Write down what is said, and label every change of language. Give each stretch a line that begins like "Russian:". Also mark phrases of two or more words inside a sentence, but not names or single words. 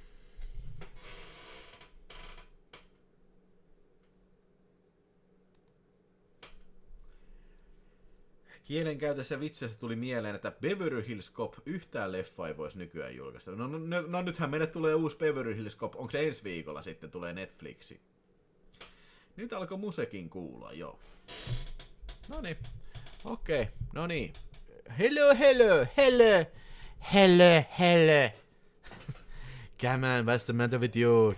Finnish: Kielenkäytössä vitsissä tuli mieleen, että Beverly Hills Cop yhtään leffa ei voisi nykyään julkaista. No nythän meille tulee uusi Beverly Hills Cop. Onko se ensi viikolla sitten tulee Netflixi? Nyt alkoi musekin kuulua, joo. Noniin. Okei, no niin.
English: Hello. Come on, what's the matter with you?